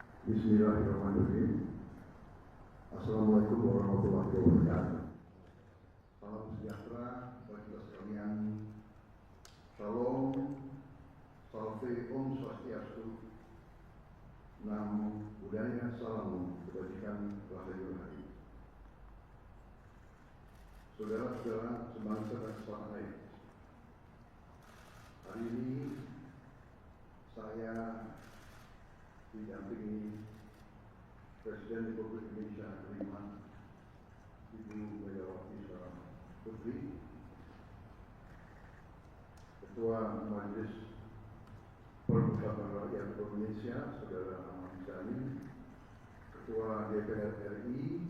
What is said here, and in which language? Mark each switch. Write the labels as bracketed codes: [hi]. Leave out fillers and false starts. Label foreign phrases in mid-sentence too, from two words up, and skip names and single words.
[ar] بسم الله الرحمن الرحيم. السلام عليكم ورحمة الله وبركاته. [id] Salam sejahtera bagi kita sekalian. Shalom, salve, [sa] ॐ स्वस्त्यस्तु, [pi] namo buddhaya, [id] salam kebajikan, rahayu hati. Saudara-saudara sebangsa dan setanah air, hari ini saya didampingi Presiden Republik Indonesia ke-5 Ibu Megawati Soekarno Putri, Ketua Majelis Permusyawaratan Rakyat Republik Indonesia Saudara Ahmad Muzani, Ketua DPR RI